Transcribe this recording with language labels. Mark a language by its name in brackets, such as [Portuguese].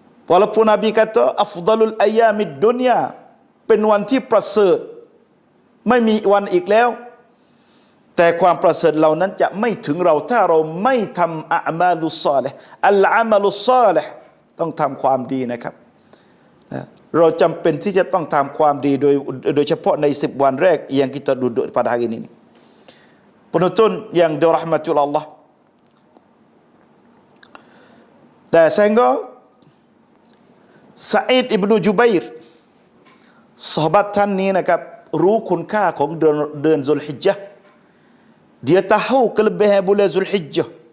[Malay] Walaupun Nabi kata afdalul ayyamid dunya [Thai] เป็นวันที่ประเสริฐไม่มีวันอีกแล้วแต่ความประเสริฐเหล่านั้นจะไม่ถึงเราถ้าเราไม่ทำอะมาลุศอลิฮ์อัลอามัลุศอลิฮ์ต้องทำความดีนะครับเราจำเป็นที่จะต้องทำความดีโดยเฉพาะใน10วันแรก [Malay] yang kita duduk pada hari ini. Penonton yang dirahmati Allah. Dan sehingga Sa'id ibnu Jubair sahabat [Thai] ท่านนี้นะครับรู้คุณค่าของเดือนซุลฮิจญะห์ [Malay] dia tahu kelebihan bulan Zulhijjah.